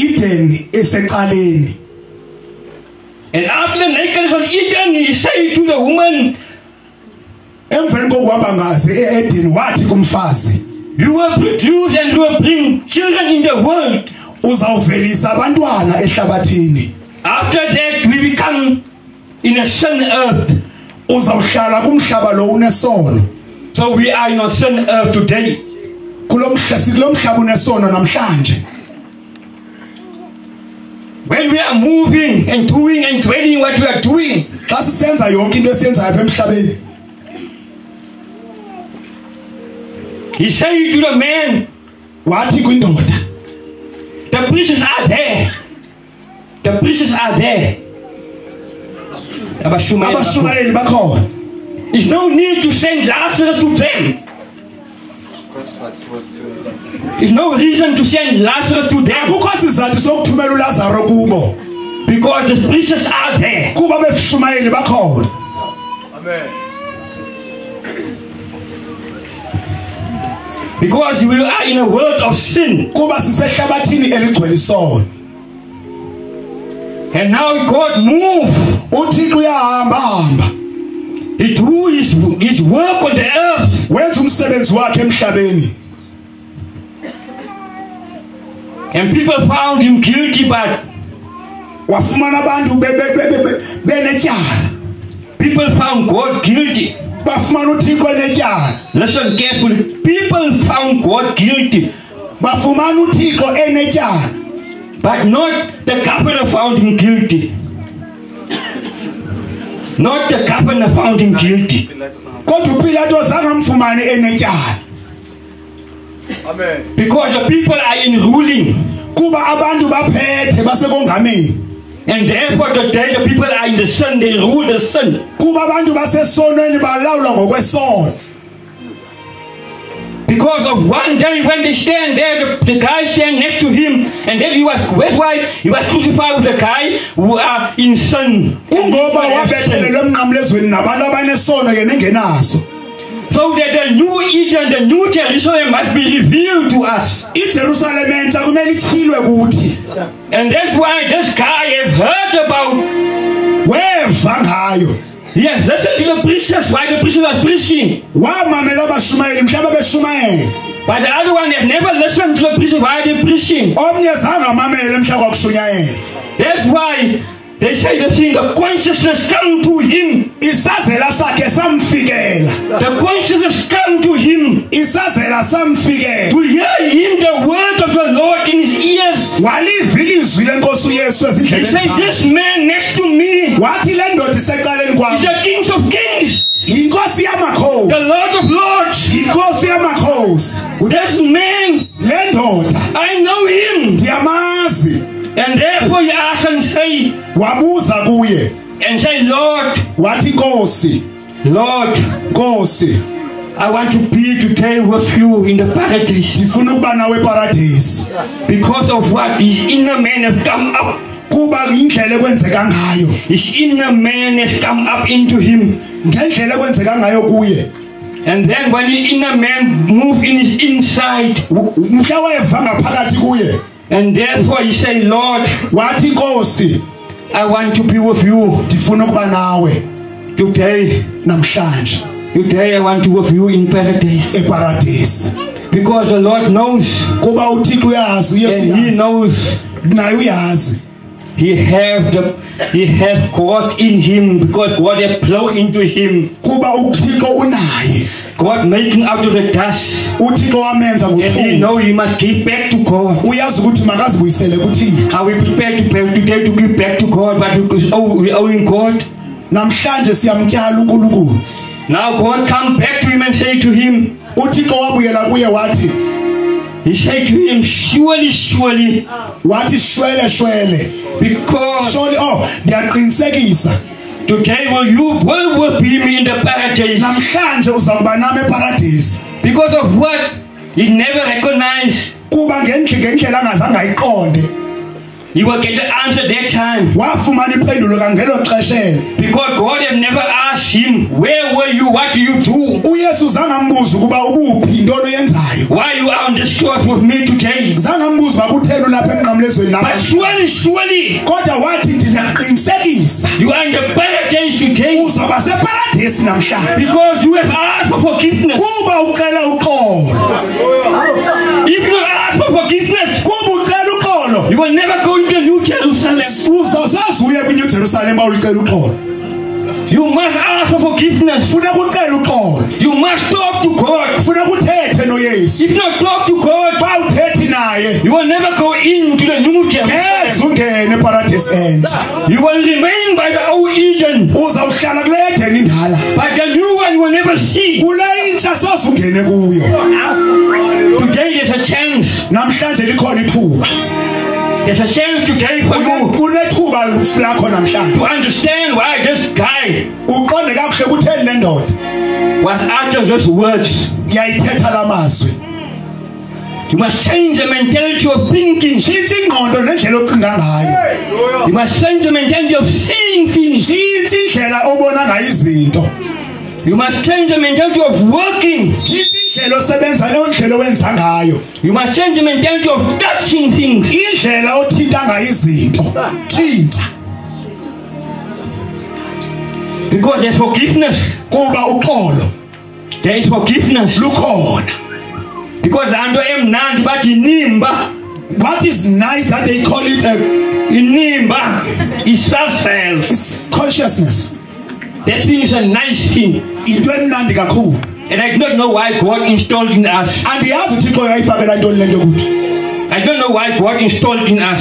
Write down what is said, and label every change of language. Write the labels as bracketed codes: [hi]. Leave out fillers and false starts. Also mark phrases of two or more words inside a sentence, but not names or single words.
[en] And after the nakedness of Eden, he said to the woman, you will produce and you will bring children in the world. After that, we become in a sun earth. [xh] uzawuhlala kumhlaba lo unesono. [en] So we are in a sin earth today. [xh] Kulomhlaba unesono namhlanje. [en] When we are moving and doing and dwelling what we are doing, [xh] Xa sisenza yonke into esiyenzayo apha emhlabeni. [en] he said to the man, [xh] Wathi kwindoda, [en] the priests are there. The priests are there. [xh] abashumayeli bakhona. [en] There's no need to send Lazarus to them. There's no reason to send Lazarus to them. [xh] Akukho sizathu sokuthumela uLazaro kubo. [en] Because the priests are there. [xh] Kuba beshumayeli bakhona. Amen. [en] Because we are in a world of sin. [xh] Kuba sisehlabathini eligcwele isono. [en] And now God moved. [xh] uThixo uyahamba. [en] He do his work on the earth. [xh] Wenza umsebenzi wakhe emhlabeni. [en] And people found him guilty, but [xh] Wafumana abantu benetyala. [en] people found God guilty. [xh] Bafumana uThixo enetyala. [en] Listen carefully. People found God guilty, [xh] Bafumana uThixo enetyala. [en] but not the governor found him guilty. Not the governor found him guilty. [xh] Kodwa uPilato zangamfumani enetyala. Amen. [en] Because the people are in ruling. [xh] Kuba abantu baphethe basekongameni. [en] And therefore today the people are in the sun, they rule the sun. [xh] Kuba abantu basesonweni balawula ngokwesono. [en] Because of one day when they stand there, the guy stand next to him, and then that's why he was crucified with the guy who are in sin. [xh] Kungoba wabethelelwe emnqamlezweni nabantu abanesono yena engenaso. [en] So that the new Eden, the new Jerusalem must be revealed to us. [xh] iJerusalem entsha kumele ityhilwe kuthi. [en] And that's why this guy have heard about. [xh] Weva ngayo. [en] Yes, listen to the preachers, why the preacher was preaching. [xh] Wamamela abashumayeli mhlaba beshumayela. [en] But the other one, they never listened to the preacher, why they preaching. [xh] Omnye zange amamele mhla kwakushunyayela. [en] That's why they say the thing, the consciousness come to him. [xh] Isazela sakhe samfikela. [en] The consciousness come to him. [xh] Isazela samfikela. [en] To hear him, the word of the Lord in his ears. [xh] Waliva ilizwi lenkosi uYesu [en] He [xh] ezindlebeni [en] said, [xh] zakhe. [en] this man next to me [xh] Wathi le ndoda isecaleni [en] is [xh] kwami. [en] the King of Kings, [xh] Inkosi yamakhosi. [en] the Lord of Lords. [xh] Inkosi yamakhosi. [en] This man, [xh] Le ndoda [en] I know him. [xh] ndiyamazi. [en] And therefore he asked and say, [xh] Wabuza kuye. [en] Lord, [xh] Wathi Nkosi, [en] Lord, [xh] Nkosi, [en] I want to be today with you in the paradise. [xh] ndifuna ukuba nawe eparadesi. [en] Because of what his inner man has come up. [xh] Kuba indlela ekwenzeka ngayo. [en] His inner man has come up into him. [xh] Ngendlela ekwenzeka ngayo kuye. [en] And then when the inner man moved in his inside, [xh] Mhla weva ngaphakathi kuye. [en] and therefore he said, Lord, [xh] Wathi Nkosi, [en] I want to be with you [xh] ndifuna ukuba nawe [en] today. [xh] namhlanje [en] Today I want to be with you in paradise. [xh] eparadesi. [en] Because the Lord knows, [xh] Kuba uThixo uyazi, uYesu [en] and he [xh] uyazi. [en] knows [xh] Naye uyazi. [en] he have God in him, because God has plowed into him. [xh] Kuba uThixo unaye. [en] God making out of the dust, [xh] uThixo wamenza [en] and he [xh] ngothuli. [en] know he must give back to God. [xh] Uyazi ukuthi makazibuyisele kuThixo. [en] Are we prepared to pay today to give back to God, but we owing God? [xh] Namhlanje siyamtyala uNkulunkulu. [en] Now God come back to him and say to him, [xh] uThixo wabuyela kuye wathi, [en] he said to him, surely, surely, [xh] wathi shwele shwele. [en] because [xh] Surely, ndiyaqinisekisa. [en] today you will be me in the paradise. [xh] Namhlanje uzawuba nami eparadesi. [en] Because of what? He never recognized. [xh] Kuba ngendlela angazange ayiqonde. [en] He will get the answer that time. [xh] Wafumana impendulo kangelo xesheni. [en] Because God had never asked him, where were you? What do you do? [xh] uYesu zangambuza ukuba ubuphi intoni oyenzayo. [en] Why you are on this cross with me today? [xh] Zangambuza uba kutheni lapha emnqamlezweni [en] But [xh] lapha. [en] surely, surely, [xh] Kodwa wathi ndiyaqinisekisa [en] you are in the paradise today. [xh] uzawuba separadesi namhlanje. [en] Because you have asked for forgiveness. [xh] Kuba ucela uxolo. [en] If you ask for forgiveness, [xh] Kuba ucela uxolo. [en] you will never go into New Jerusalem. [xh] Uzazazi uye kwiNew Jerusalem ucela uxolo. [en] You must ask for forgiveness. [xh] Funa ucela uxolo. [en] You must talk to God. [xh] Funa uthethe noYesu. [en] If not talk to God, [xh] Ba uthethi naye. [en] you will never go into the new Jerusalem. [xh] Ungene paradise entsha. [en] You will remain by the old Eden. [xh] Uzawuhlala kule Eden indala. [en] But the new one you will never see. [xh] Kule intsha sasungene kuyo. [en] Today there's a chance. [xh] Namhlanje likhona ithuba. [en] There's a chance today for you [xh] Kunethuba lakho namhlanje. [en] to understand why this guy [xh] Uqonde kakuhle kutheni le ndoda. [en] was uttered those words. [xh] Yayithetha lamazwi. [en] You must change the mentality of thinking. [xh] Tshintsha ingqondo nendlela ocinga ngayo. [en] You must change the mentality of seeing things. [xh] Tshintsha indlela obona ngayo izinto. [en] You must change the mentality of working. [xh] Tshintsha indlela osebenza nendlela owenza ngayo. [en] You must change the mentality of touching things. [xh] Indlela othinta ngayo izinto. Tshintsha. [en] Because there's forgiveness. [xh] Kuba uxolo [en] There is forgiveness. [xh] lukhona. Because anto emnandi bathi inimba. [en] What is nice that they call it a Inimba is self-self. is consciousness. That thing is a nice thing. [xh] Into emnandi kakhulu. [en] And I do not know why God installed in us. [xh] Andiyazi uThixo uyayifakela ntoni lento kuthi. [en] I don't know why God installed in us.